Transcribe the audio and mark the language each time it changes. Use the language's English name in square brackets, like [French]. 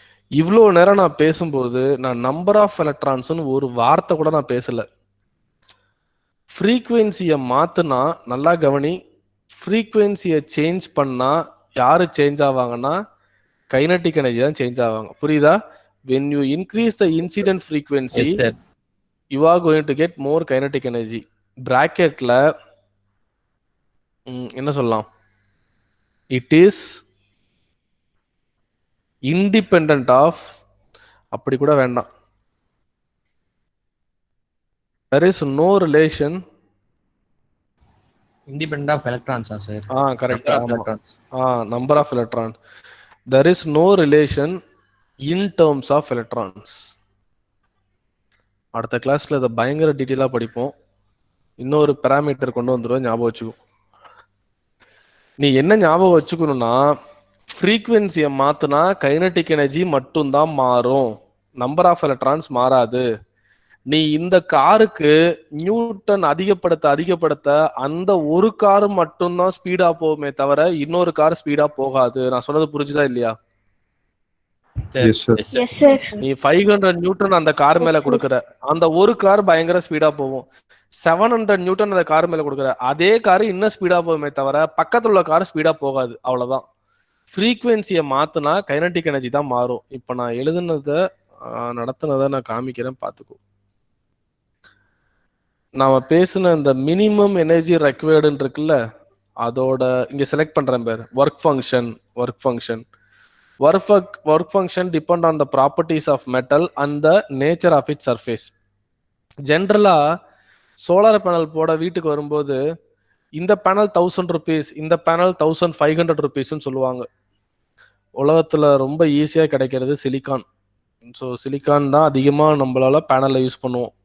[Tamil] இவ்வளோ நேரம் நான் பேசும்போது நான் நம்பர் ஆஃப் எலக்ட்ரான்ஸ்னு ஒரு வார்த்தை கூட நான் பேசல. ஃப்ரீக்வன்சியை மாத்துனா, நல்லா கவனி, ஃப்ரீக்வன்சியை சேஞ்ச் பண்ணா யாரு சேஞ்ச் ஆவாங்கன்னா கைனடிக் எனர்ஜி தான் சேஞ்ச் ஆவாங்க. புரியுதா? [English] when you increase the incident frequency [Tamil] yes sir. [English] you are going to get more kinetic energy. [Tamil] பிராக்கெட்ல என்ன சொல்லலாம், [English] it is independent of, [Tamil] அப்படி கூட வேண்டாம், [English] there is no relation. [Tamil] Independent of எலக்ட்ரான்ஸா sir? Correct. Electrons. [English] Number of electron, there is no relation in terms of electrons. [Tamil] அடுத்த கிளாஸ்ல இதை பயங்கர டீட்டெயிலா படிப்போம். இன்னொரு பேராமீட்டர் கொண்டு வந்துடுவோம், ஞாபகம் வச்சுக்கோ. நீ என்ன ஞாபகம் வச்சுக்கணும்னா, ஃப்ரீக்வன்சியை மாத்துனா கைனடிக் எனர்ஜி மட்டும்தான் மாறும், நம்பர் ஆஃப் எலக்ட்ரான்ஸ் மாறாது. நீ இந்த காருக்கு நியூட்டன் அதிகப்படுத்த அதிகப்படுத்த அந்த ஒரு காரு மட்டும்தான் ஸ்பீடா போகுமே தவிர இன்னொரு கார் ஸ்பீடா போகாது. நான் சொன்னது புரிஞ்சுதா இல்லையா? [English] Yes, sir. Yes, sir. [Tamil] நீ 500 நியூட்டன் அந்த கார் மேல கொடுக்குற, அந்த ஒரு கார் பயங்கர ஸ்பீடா போகும். 700 நியூட்டன் அந்த கார் மேல கொடுக்குற, அதே கார் இன்னும் ஸ்பீடா போகுமே தவிர பக்கத்துல உள்ள கார் ஸ்பீடா போகாது. அவ்வளவுதான். ஃப்ரீக்வன்சியை மாத்துனா கைனடிக் எனர்ஜி தான் மாறும். இப்ப நான் எழுதுனதை நடத்துனதை நான் காமிக்கிறேன், பாத்துக்கோ. நாம பேசின இந்த மினிமம் எனர்ஜி ரெக்வயர்டுன்னு இருக்குல்ல, அதோட இங்க செலக்ட் பண்றேன் பேர் work function. [English] Work function depend on the properties of metal and the nature of its surface. [Tamil] ஜென்ரலா சோலார் பேனல் போட வீட்டுக்கு வரும்போது இந்த பேனல் 1000 rupees, இந்த பேனல் 1500 rupeesன்னு சொல்லுவாங்க. உலகத்துல ரொம்ப ஈஸியா கிடைக்கிறது சிலிக்கான். ஸோ சிலிக்கான் தான் அதிகமாக நம்மளால பேனலில் யூஸ் பண்ணுவோம்.